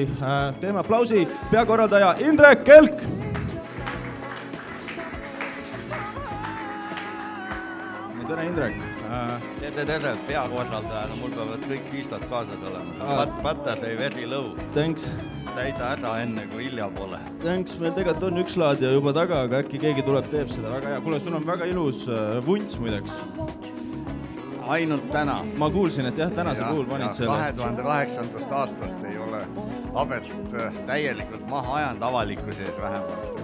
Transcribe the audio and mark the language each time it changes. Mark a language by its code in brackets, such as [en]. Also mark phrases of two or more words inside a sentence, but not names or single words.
[et] Teeme aplausi peakorraldaja Indrek Kelk! Tere, Indrek! Tere, peakorraldajana, mul peavad kõik liistad kaasas olema. [en] Battery very low. [et] Thanks. Täida ära enne, kui hilja pole. Thanks, meil tegelikult on üks laadija juba taga, aga äkki keegi tuleb, teeb seda väga hea. Kuule, sul on väga ilus vunts muideks. Ainult täna. Ma kuulsin, et jah, tänase puhul panid selle. 2008. aastast ei ole Abet täielikult maha ajanud avaliku sees vähemalt.